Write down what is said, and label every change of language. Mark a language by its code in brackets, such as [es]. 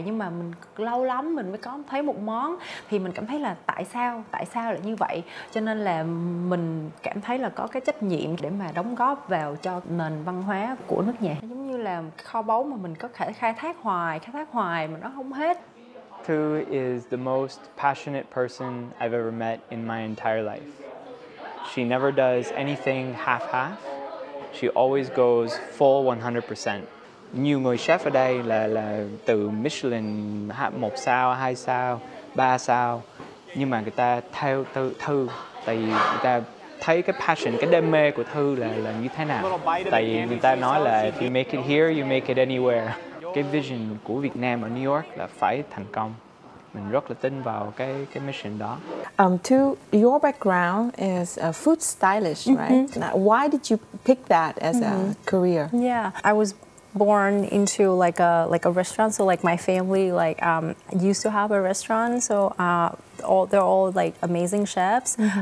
[vi] Nhưng mà mình lâu lắm mình mới có thấy một món thì mình cảm thấy là tại sao lại như vậy. Cho nên là mình cảm thấy là có cái trách nhiệm để mà đóng góp vào cho nền văn hóa của nước nhà. Giống như là kho báu mà mình có thể khai thác hoài mà nó không hết. [en] Thu is the most passionate person I've ever met in my entire life. She never does anything half-half. She always goes full 100%. [vi] Nhiều người chef ở đây là từ Michelin 1 sao, 2 sao, 3 sao. Nhưng mà người ta theo Thư. Tại vì người ta thấy cái passion, cái đam mê của Thư là như thế nào. Tại vì người ta nói là [en] if you make it here, you make it anywhere. [vi] Cái vision của Việt Nam ở New York là phải thành công. Mình rất là tin vào cái mission đó. [en] Tu, your background is a food stylist, right? Now, why did you pick that as a career? Yeah, I was born into like a restaurant, so like my family used to have a restaurant, so they're all like amazing chefs.